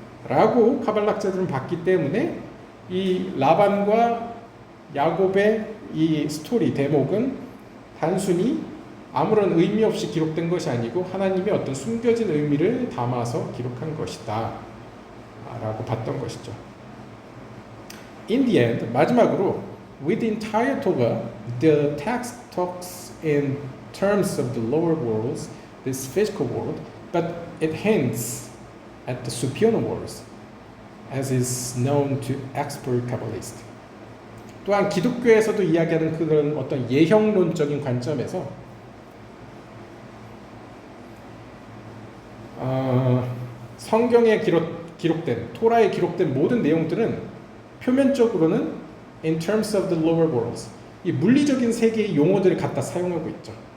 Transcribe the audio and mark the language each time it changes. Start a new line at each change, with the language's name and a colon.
Korean: 라고 카발락자들은 봤기 때문에 이 라반과 야곱의 이 스토리 대목은 단순히 아무런 의미 없이 기록된 것이 아니고 하나님의 어떤 숨겨진 의미를 담아서 기록한 것이다 라고 봤던 것이죠.
English: In the end,
Korean: 마지막으로
English: with the entire Torah, the text talks in terms of the lower worlds, this physical world, but it hints at the supernal worlds, as is known to expert Kabbalists.
Korean: 또한 기독교에서도 이야기하는 그런 어떤 예형론적인 관점에서 성경에 기록된 토라에 기록된 모든 내용들은 표면적으로는
English: in terms of the lower worlds
Korean: 이 물리적인 세계의 용어들을 갖다 사용하고 있죠.